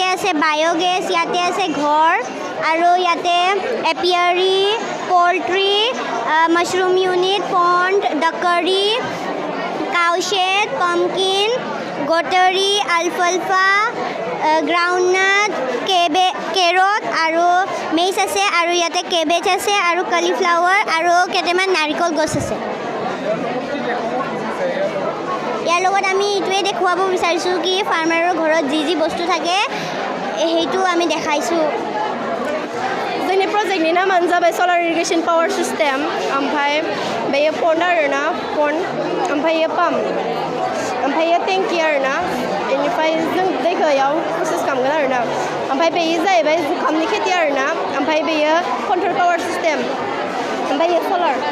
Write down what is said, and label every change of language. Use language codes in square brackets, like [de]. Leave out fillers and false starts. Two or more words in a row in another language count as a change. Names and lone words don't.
[as] আছে বায়োগেছ ইয়াতে আছে ঘৰ আৰু ইয়াতে [en] apiary poultry mushroom unit pond duckery cowshed pumpkin gotary alfalfa groundnut carrot [as] আৰু মেইচ আছে আৰু ইয়াতে কেবেজ আছে আৰু কলিফ্লাৱাৰ আৰু কেইটামান নাৰিকল গছ আছে ইয়াৰ লগত আমি এইটোৱে দেখুৱাব বিচাৰিছোঁ কি ফাৰ্মাৰৰ ঘৰত যি বস্তু থাকে সেইটো আমি দেখাইছোঁ [brx] जोंनि प्रजेक्टनि नामानो जाबाय [en] solar irrigation power system [brx] ओमफ्राय बेयो पन्ड आरोना पन्ड ओमफ्राय बेयो पाम्प ओमफ्राय बेयो टेंकि आरोना बेनिफ्राय जों दैखौ बेयाव प्रसेस खालामगोन आरोना ओमफ्राय बेयो जाहैबाय जुखामनि खेथि आरोना ओमफ्राय बेयो [en] control power system [brx] ओमफ्राय बेयो सलार